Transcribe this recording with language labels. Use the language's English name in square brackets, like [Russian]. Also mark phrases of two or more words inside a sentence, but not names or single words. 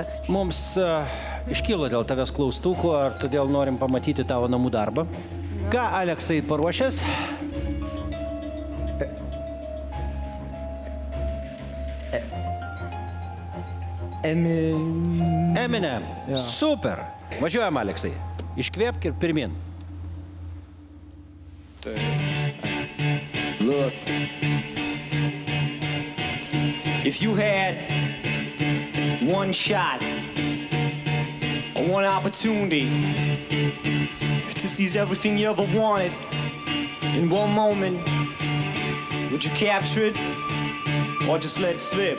[Lithuanian] Mums iškilo dėl tavęs klaustukų, ar todėl norim pamatyti tavo namų darbą. Ką, Aleksai, paruošęs? Eminem. Ja. Super. Važiuojam, Aleksai. Iškvėpk ir pirmin. [English] Look, if you had one shot or one opportunity to seize everything you ever wanted in one moment, would you capture it or just let it slip?